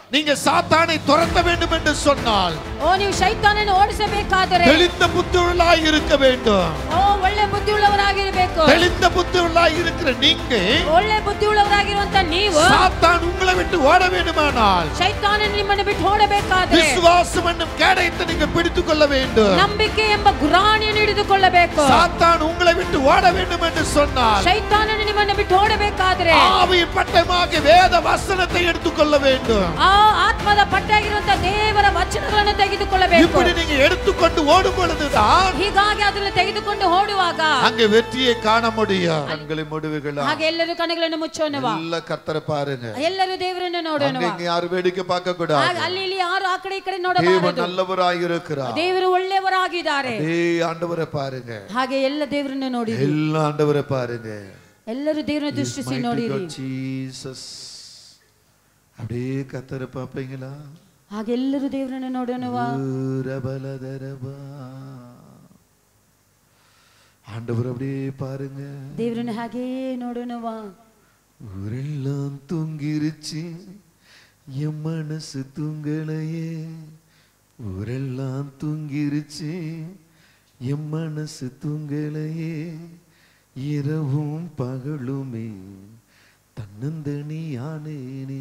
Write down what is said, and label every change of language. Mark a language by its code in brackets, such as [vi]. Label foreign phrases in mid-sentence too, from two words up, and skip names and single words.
[ta] நீங்க சாத்தானை துரத்த வேண்டும் என்று சொன்னால் [kn] ಓ ನೀವು ಶೈತಾನನನ್ನು ಓಡಿಸಬೇಕಾದರೆ [ta] தெளிந்த புத்தியுள்ளவராய் இருக்க வேண்டும். [kn] ಓ ಒಳ್ಳೆ ಬುದ್ಧಿಯುಳ್ಳವರಾಗಿರಬೇಕು. [ta] தெளிந்த புத்தியுள்ளவராய் இருக்கிற நீங்க [kn] ಒಳ್ಳೆ ಬುದ್ಧಿಯುಳ್ಳವರಾಗಿರುವಂತ ನೀವು [ta] சாத்தான் உங்களை விட்டு ஓட வேண்டுமானால் [kn] ಶೈತಾನನು ನಿಮ್ಮನ್ನು ಬಿಟ್ಟು ಓಡಬೇಕಾದರೆ [ta] விசுவாசம் என்னும் கேடயத்தை நீங்க பிடித்துக் கொள்ள வேண்டும். [kn] ನಂಬಿಕೆ ಎಂಬ ಗುರಾಣಿಯನ್ನು ಹಿಡಿದುಕೊಳ್ಳಬೇಕು. [ta] சாத்தான் உங்களை விட்டு ஓட வேண்டும் என்று சொன்னால் [kn] ಶೈತಾನನು ನಿಮ್ಮನ್ನು ಬಿಟ್ಟು ಓಡಬೇಕಾದರೆ [ta] ஆவியின் பட்டயமாக வேத வசனத்தை எடுத்துக்கொள்ள வேண்டும். [kn] ಆ ಆತ್ಮದ ಪಟ್ಟಾಗಿರುವಂತ ದೇವರ ವಚನಗಳನ್ನು ತೆಗೆದುಕೊಳ್ಳಬೇಕು. [ta] இப்படி நீங்க எடுத்துக்கொண்டு ஓடும் பொழுதுதான் [kn] ಹೀಗಾಗಿ ಅದನ್ನು ತೆಗೆದುಕೊಂಡು ಓಡುವಾಗ [ta] அங்கே வெற்றியை காண முடியும். கண்களை மூடுவீர்களா? [kn] ಹಾಗೆ ಎಲ್ಲರೂ ಕಣ್ಣುಗಳನ್ನು ಮುಚ್ಚೋಣವಾ? [ta] ಎಲ್ಲ ಕರ್ತரை பாருங்க. [kn] ಎಲ್ಲರೂ ದೇವರನ್ನು ನೋಡೋಣವಾ? [ta] அங்க யாரும் வேடிக்கை பார்க்க கூடாது. [kn] ಅಲ್ಲಿ ಇಲ್ಲಿ ಯಾರು ಆ ಕಡೆ ಈ ಕಡೆ ನೋಡಬಾರದು. [ta] தேவன் நல்லவராய் இருக்கிறார். [kn] ದೇವರು ಒಳ್ಳೆಯವರಾಗಿದ್ದಾರೆ. [ta] ஆண்டவரை பாருங்க. [kn] ಹಾಗೆ ಎಲ್ಲ ದೇವರನ್ನು ನೋಡಿರಿ. [ta] ಎಲ್ಲ ஆண்டவரை பாருங்க. [kn] ಎಲ್ಲರೂ ದೇವರನ್ನು ದೃಷ್ಟಿಸಿ ನೋಡಿರಿ. [ta] ஜீசஸ் அப்படியே கர்த்தரை பாப்பீங்களா? [kn] ಹಾಗೆ ಎಲ್ಲರೂ ದೇವರನ್ನು ನೋಡೋಣವಾ? [ta] ஆண்டவர் அப்படியே பாருங்க. [kn] ದೇವರನ್ನು ಹಾಗೆ ನೋಡೋಣವಾ? [ta] ஊரெல்லாம் தூங்கிருச்சு என் மனசு தூங்கலையே. ஊரெல்லாம் தூங்கிருச்சு என் மனசு தூங்கலையே. இரவும் பகலுமே தன்னந்தனியானேனே.